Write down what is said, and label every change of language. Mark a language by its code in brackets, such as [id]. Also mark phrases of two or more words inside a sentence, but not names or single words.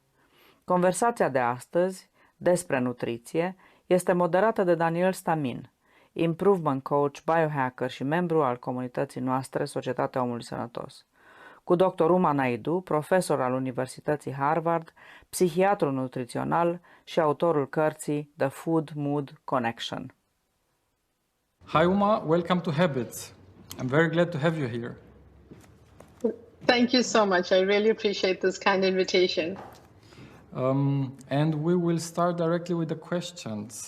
[ro] Conversația de astăzi, despre nutriție, este moderată de Daniel Stamin, [en] improvement coach, [ro] biohacker și membru al comunității noastre Societatea Omului Sănătos, cu dr. Naidoo, profesor al Universității Harvard, psihiatru nutrițional și autorul cărții The Food Mood Connection. [en] Hi Uma, welcome to Habits. I'm very glad to have you here. Thank you so much. I really appreciate this kind invitation. And we will start directly with the questions.